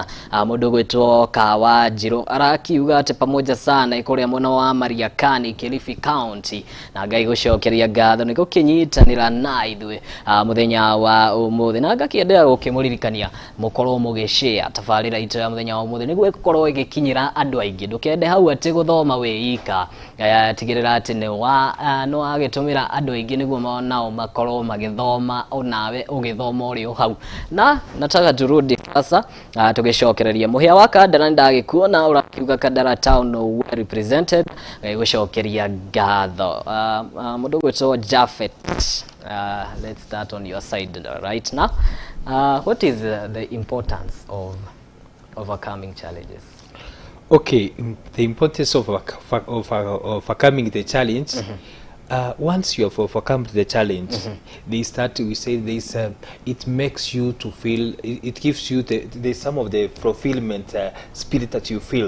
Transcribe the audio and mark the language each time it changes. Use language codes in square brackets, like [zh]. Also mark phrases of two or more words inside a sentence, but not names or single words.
[ki] Mundu gwitwo Kawa Njiro arakiuga ati [sw] pamoja sana [ki] ikuria mwena wa Mariakani, Kilifi County, na ngai gucokeria ngatho ni gukinyitanira na ithuĩ muthenya wa ũmũthĩ, na ngakiendera gukimuririkania mukorwo mugishare tabarĩra itu ya muthenya wa ũmũthĩ niguo ĩkorwo ĩgĩkinyĩra andũ aingĩ. Ndukende hau ati guthoma wĩika, tigĩrĩra ati nĩ wagĩtũmĩra andũ aingĩ niguo nao makorwo magĩthoma onawe ũgĩthoma ũrĩ hau. [sw] Na nataka turudi sasa [ki] tugicokereria muhia wa Kandara ndagikuona urakiuga Kandara [en] town well represented, [ki] gucokeria ngatho mundu gwitwo JAPHET. [en] Let's start on your side right now. What is the importance of overcoming challenges? Okay, the importance of overcoming the challenge. Once you have overcome the challenge, we say this, it makes you to feel, it gives you the some of the fulfillment spirit that you feel.